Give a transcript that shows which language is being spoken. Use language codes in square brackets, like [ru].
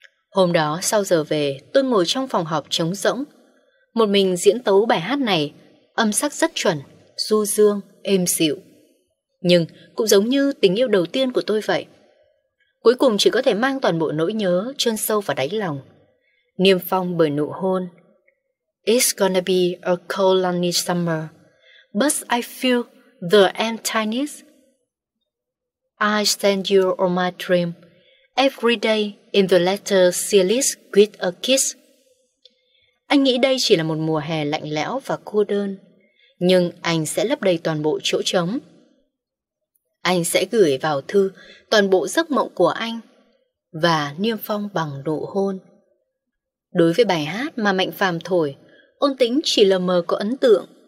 [vi] Hôm đó sau giờ về, tôi ngồi trong phòng học trống rỗng, một mình diễn tấu bài hát này, âm sắc rất chuẩn, du dương, êm dịu. Nhưng cũng giống như tình yêu đầu tiên của tôi vậy. Cuối cùng chỉ có thể mang toàn bộ nỗi nhớ chôn sâu vào đáy lòng. Niêm phong bởi nụ hôn. [en] It's gonna be a cold lonely summer, but I feel the emptiness. I send you all my dream, every day in the letter sealed with a kiss. [vi] Anh nghĩ đây chỉ là một mùa hè lạnh lẽo và cô đơn, nhưng anh sẽ lấp đầy toàn bộ chỗ trống. Anh sẽ gửi vào thư toàn bộ giấc mộng của anh và niêm phong bằng nụ hôn. Đối với bài hát mà Mạnh Phàm thổi, Ôn Tĩnh chỉ lờ mờ có ấn tượng.